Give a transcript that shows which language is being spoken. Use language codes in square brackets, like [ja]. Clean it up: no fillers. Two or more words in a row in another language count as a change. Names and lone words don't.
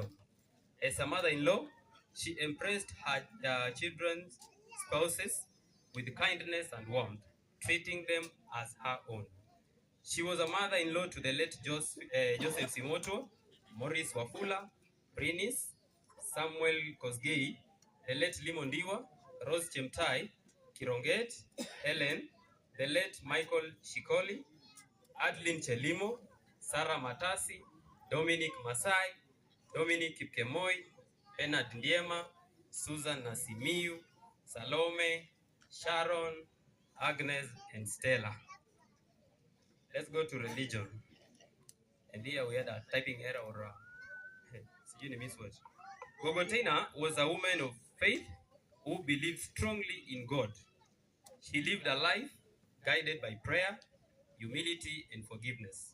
[en] As a mother-in-law, she embraced her children's spouses with kindness and warmth, treating them as her own. She was a mother-in-law to the late Joseph Simoto, Morris Wafula, Prinis, Samuel Kosgei, the late Limondiwa, Rose Chemtai, Kironget, Helen, the late Michael Shikoli, Adeline Chelimo, Sarah Matasi, Dominic Masai, Dominic Kipkemoi, Bernard Ndiema, Susan Nasimiu, Salome, Sharon, Agnes, and Stella. Let's go to religion. And here we had a typing error or a misword. Gogotaina was a woman of faith who believed strongly in God. She lived a life guided by prayer, humility, and forgiveness.